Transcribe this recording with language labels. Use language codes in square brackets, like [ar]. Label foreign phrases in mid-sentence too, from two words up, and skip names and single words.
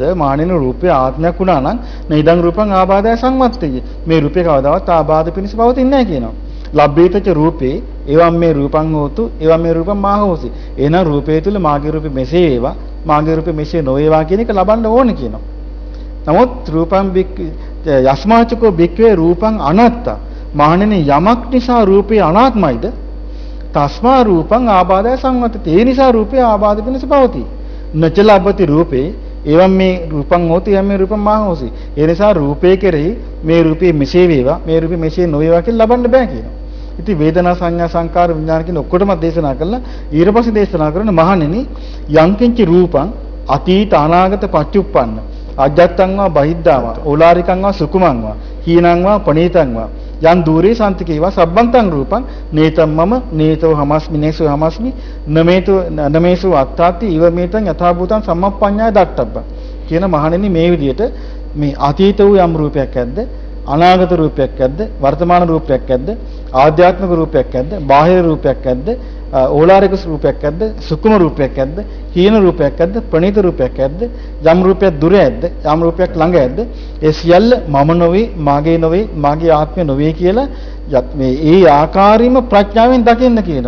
[si] මානෙන රූපය ආත්මයක් වුණා නම් [pi] නේදං රූපං ආබාධය සංවත්තේ. [si] මේ රූපේ කවදාවත් ආබාධ පිණිස පවතින්නේ නැහැ කියනවා. [pi] ලබ්බේතච රූපේ එවම් මේ රූපං හෝතු එවම් මේ රූපං මාහෝසි. [si] එහෙනම් රූපය තුල මාගේ රූපෙ මෙසේ වේවා මාගේ රූපෙ මෙසේ නොවේවා කියන එක ලබන්න ඕනේ කියනවා. [pi] නමුත් රූපං භික්ක යස්මාචකෝ භික්කවේ රූපං අනාත්තා. [si] මානෙන යමක් නිසා රූපේ අනාත්මයිද? [pi] තස්මා රූපං ආබාධය සංවත්තේ. [si] ඒ නිසා රූපය ආබාධ පිණිස පවතී. [pi] නචලබ්බති රූපේ එවම් මේ රූපං හෝති එවම් මේ රූපං මාහෝසි. [si] ඒ නිසා රූපේ කෙරෙහි මේ රූපේ මෙසේ වේවා මේ රූපේ මෙසේ නොවේවා කියලා ලබන්න බෑ කියනවා. ඉතින් වේදනා සංඥා සංකාර විඥාන කියන ඔක්කොටම දේශනා කළා. ඊට පස්සේ දේශනා කරන [pi] මහණෙනි යංකින්ච රූපං අතීත අනාගත පච්චුප්පන්න අජත්තං වා බහිද්ධා වා ඕලාරිකං වා සුකුමං වා හීනං වා පණීතං වා යන් দূරේ සම්තිකේවා සබ්බන්තං රූපං නේතම් මම නේතෝ හමස්මි නේසෝ හමස්මි නමේසෝ අත්තාති ඉව මේතං යථා භූතං සම්මප්පඤ්ඤාය දක්තබ්බ [si] කියන මහණෙනි මේ විදිහට මේ අතීත වූ යම් රූපයක් ඇද්ද අනාගත රූපයක් ඇද්ද වර්තමාන රූපයක් ඇද්ද ආධ්‍යාත්මික රූපයක් ඇද්ද බාහිර රූපයක් ඇද්ද ඕලාරික රූපයක් ඇද්ද සුකුම රූපයක් ඇද්ද හීන රූපයක් ඇද්ද ප්‍රණීත රූපයක් ඇද්ද යම් රූපයක් දුර ඇද්ද යම් රූපයක් ළඟ ඇද්ද ඒ සියල්ල මම නොවේ මාගේ නොවේ මාගේ ආත්මය නොවේ කියලා මේ ඒ ආකාරයෙන්ම ප්‍රඥාවෙන් දකින්න කියනවා.